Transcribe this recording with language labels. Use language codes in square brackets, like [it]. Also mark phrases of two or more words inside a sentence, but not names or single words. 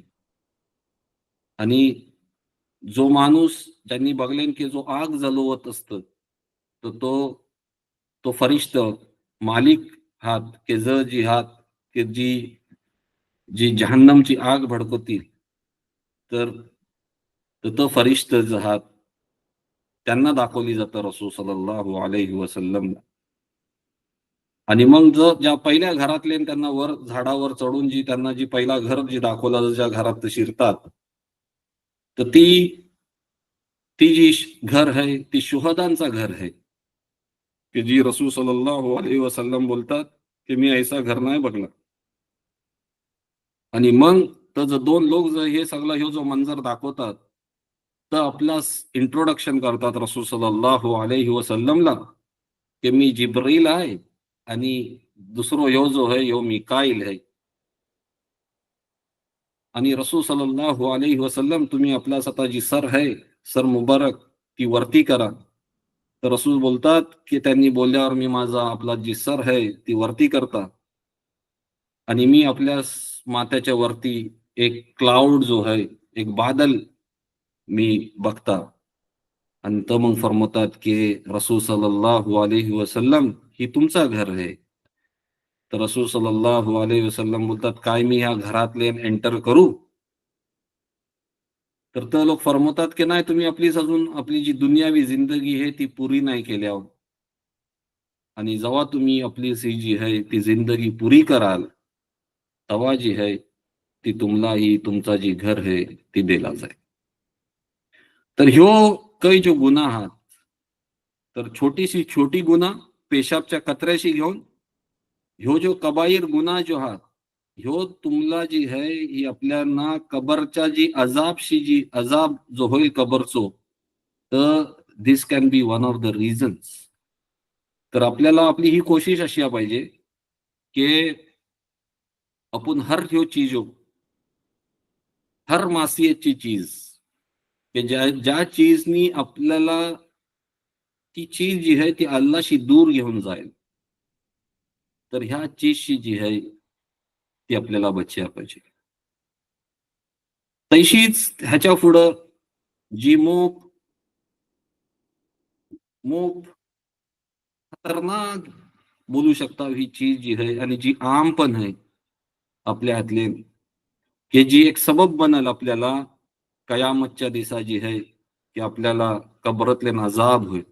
[mr] आणि जो माणूस ज्यांनी बघलेन की जो आग जलवत असत तर तो फरिश्त मालिक हात के जी हात के जी जी जहन्नमची आग भडकवतील तर तो फरिश्त जहात त्यांना दाखवली जातं रसूल [ar] صلى الله عليه وسلم. [mr] आणि मग ज्या पहिल्या घरातले त्यांना वर झाडावर चढून जी त्यांना जी पहिला घर जी दाखवलं ज्या घरात ते शिरतात तर ती ती जी घर आहे ती शुहदांचा घर आहे की जी रसूल [ar] صلى الله عليه وسلم [mr] बोलतात की मी ऐसा घर नाही बघला. आणि मग तर जर दोन लोक जर हे सगळं हे जो मंजर दाखवतात तर आपला इंट्रोडक्शन करतात रसूल [ar] صلى الله عليه وسلم [mr] की मी जिब्रील आहे आणि दुसरो ह्यो जो आहे ह्यो मिकाईल आहे. आणि रसूल [ar] صلى الله عليه وسلم [mr] तुम्ही आपला स्वतः जी सर आहे सर मुबारक ती वरती करा. तर रसूल बोलतात की त्यांनी बोलल्यावर मी माझा आपला जी सर आहे ती वरती करता आणि मी आपल्या माथ्याच्या वरती एक क्लाउड जो आहे एक बादल मी बघता. आणि तो मग फरमवतात की रसूल [ar] صلى الله عليه وسلم [mr] ही तुमचा घर आहे. तर रसूल [ar] صلى الله عليه وسلم [mr] बोलतात काय मी ह्या घरातले एंटर करू. तर ते लोक फरमवतात की नाही तुम्ही आपलीच अजून आपली जी दुनियावी जिंदगी आहे ती पुरी नाही केल्या आणि जेव्हा तुम्ही आपली जी आहे ती जिंदगी पुरी कराल तेव्हा जी आहे ती तुम्हाला ही तुमचा जी घर आहे ती दिला जाईल. तर ह्यो काही जो गुन्हा आहात तर छोटी गुन्हा पेशाबच्या कचऱ्याशी घेऊन ह्यो जो कबाईर गुन्हा जो हा ह्यो तुम्हाला जी है ही आपल्याला कबरच्या जी अजाब जो होईल कबरचो, तर [en] this can be one of the reasons. [mr] तर आपल्याला आपली ही कोशिश अशी पाहिजे की आपण हर ह्यो चीज हो, हर मासियतची चीज की ज्या चीजनी आपल्याला ती चीज जी आहे ती अल्लाशी दूर घेऊन जाईल, तर ह्या चीजची जी आहे ती आपल्याला बचायला पाहिजे. तशीच ह्याच्या पुढं जी मोप खतरनाक बोलू शकता ही चीज जी आहे आणि जी आम पण आहे आपल्या हातले, की जी एक सबब बनल आपल्याला कयामतच्या दिवसा जी आहे की आपल्याला कबरातले अजाब होईल.